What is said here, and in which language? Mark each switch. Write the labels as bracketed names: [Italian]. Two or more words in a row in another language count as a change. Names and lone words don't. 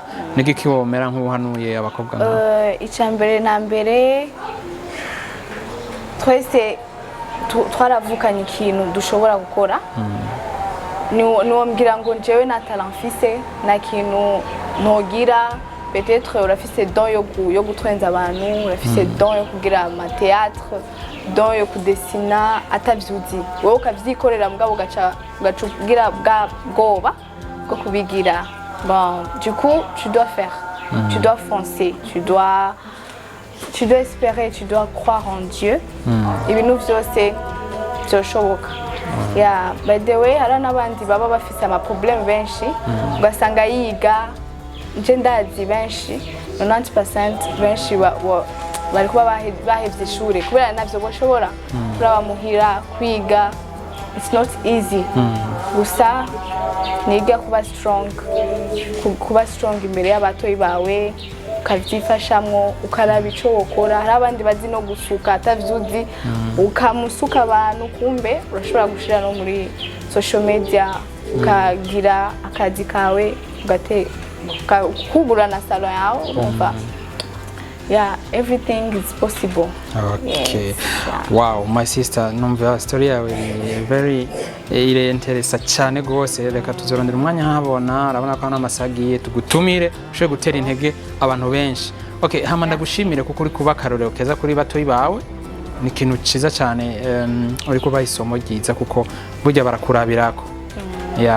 [Rundi] Nigiki womera nk'uhanuye abakobwa nabo? Icambere na mbere, twese twaravukanye ikintu dushobora gukora. Niwo mbwira ngo njewe na talent mfise, na kintu ntogira. Peut-être urafise don yo gutwenza abantu, urafise don yo kugira ama théâtre, don yo kudesina atavyuzi. Wowe ukavyikorera mugabo ugacugira bwoba bwo kubigira. [French] Bon, du coup, tu dois faire. Tu dois foncer, tu dois espérer, tu dois croire en Dieu. [Rundi] Ibintu byose byoshoboka. [English] By the way, [Rundi] hari n'abandi baba bafise ama problème benshi, ugasanga yiga. Nje ndazi benshi 90% benshi bari kuba bahevye ishure kubera navyo boshobora kuraba muhira kwiga. [English] It's not easy. [Rundi] Gusa niga kuba strong imbere y'abatoyi bawe, ukavyifashamwo, ukaraba ico wokora. Hari abandi bazi no gusuka atavyuzi, ukamusuka abantu, kumbe urashobora gushira no muri [English] social media, [Rundi] ukagira akazi kawe, kugura na salon yawe, urumva. [English] Everything is possible. Okay. Yes. Wow, my sister, [Rundi] numva story yawe very interessa cyane gose. Reka tuzorondera umwanya habona, arabona ko n'amasagiye tugutumire ushe gutera intege abantu benshi. Okay, hama ndagushimire kuko uri kuba karorero keza kuri batoyi bawe. Ni ikintu ciza cyane, uri kuba isomo ryiza kuko burya barakurabirako.